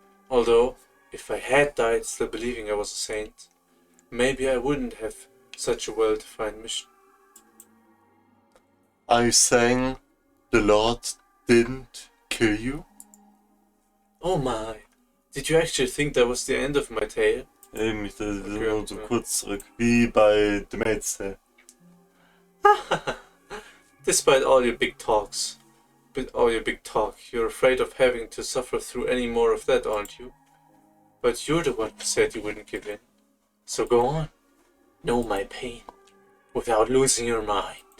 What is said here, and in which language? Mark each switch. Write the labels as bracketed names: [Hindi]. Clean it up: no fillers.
[English] Although, if I had died still believing I was a saint, maybe I wouldn't have such a well-defined mission. Are you saying the Lord didn't kill you? Oh my, did you actually think that was the end of my tale? [German] Eben, wir sind nur so kurz zurück, wie bei The Maid's Tale. [English] Despite all your big talks, you're afraid of having to suffer through any more of that, aren't you? But you're the one who said you wouldn't give in. So go on, know my pain, without losing your mind.